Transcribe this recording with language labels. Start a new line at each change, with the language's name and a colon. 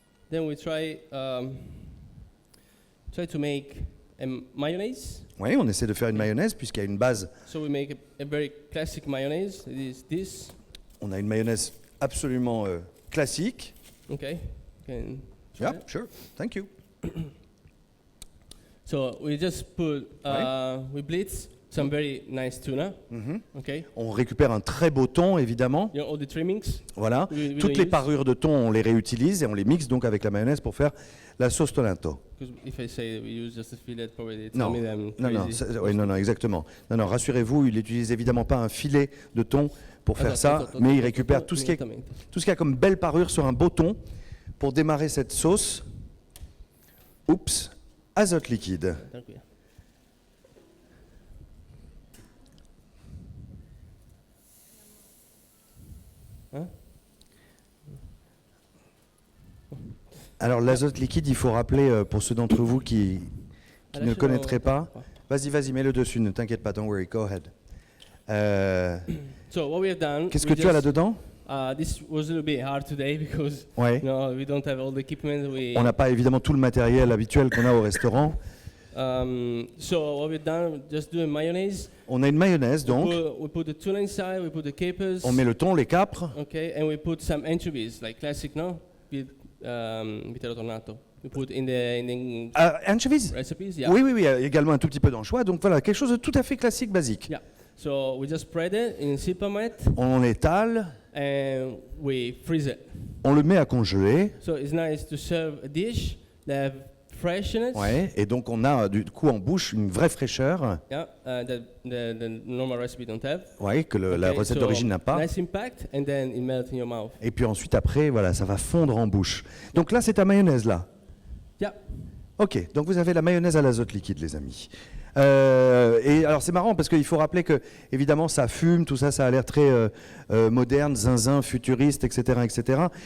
English: Then we try to make a mayonnaise.
French: Oui, on essaie de faire une mayonnaise puisqu'il y a une base.
English: So we make a very classic mayonnaise. It is this.
French: On a une mayonnaise absolument classique.
English: Okay. Can try Yeah, it. sure, thank you. So we just put we blitz some very nice tuna. Mhm. Okay.
French: On récupère un très beau thon, évidemment.
English: You know all the trimmings.
French: Voilà.
English: We
French: Toutes
English: don't
French: les
English: use,
French: parures de thon, on les réutilise et on les mixe donc avec la mayonnaise pour faire la sauce Tonento.
English: because if I say we use just a fillet, probably they tell
French: Non,
English: me that I'm
French: non,
English: crazy.
French: oui, non, exactement. Non, rassurez-vous, il n'utilise évidemment pas un filet de thon pour faire ça, Attends, mais il attends, récupère attends, tout ce qui est
Italian: immediatamente.
French: tout ce qu'il y a comme belle parure sur un beau thon pour démarrer cette sauce. Oups, azote liquide.
Italian: Tranquilla.
French: Alors l'azote liquide, il faut rappeler pour ceux d'entre vous qui ne le connaîtraient pas. Vas-y, mets-le dessus, ne t'inquiète pas,
English: don't worry, go ahead. So what we have done.
French: Qu'est-ce
English: we
French: que tu as
English: just-
French: là-dedans?
English: This was a little bit hard today because
French: Ouais.
English: we don't have all the equipment.
French: On n'a pas évidemment tout le matériel habituel qu'on a au restaurant.
English: So what we've done, just doing mayonnaise.
French: On a une mayonnaise donc,
English: We put the tuna inside. We put the capers.
French: on met le thon, les capres,
English: Okay, and we put some anchovies, like classic, no, with vitello tornato. We put in the anchovies. recipes. Yeah.
French: Oui, également un tout petit peu d'anchois. Donc voilà, quelque chose de tout à fait classique, basique.
English: Yeah. So we just spread it in Silpamet
French: On l'étale,
English: and we freeze it.
French: on le met à congeler.
English: So it's nice to serve a dish that have freshness.
French: Ouais, et donc on a du coup en bouche une vraie fraîcheur,
English: Yeah, that the normal recipe don't have.
French: ouais, que la
English: Okay,
French: recette
English: so
French: d'origine n'a pas.
English: Nice impact, and then it melts in your mouth.
French: Et puis ensuite après, voilà, ça va fondre en bouche. Donc là, c'est ta mayonnaise là.
English: Yeah.
French: Ok, donc vous avez la mayonnaise à l'azote liquide, les amis. Et alors c'est marrant parce qu'il faut rappeler que évidemment ça fume, tout ça, ça a l'air très moderne, zinzin, futuriste, etc., etc.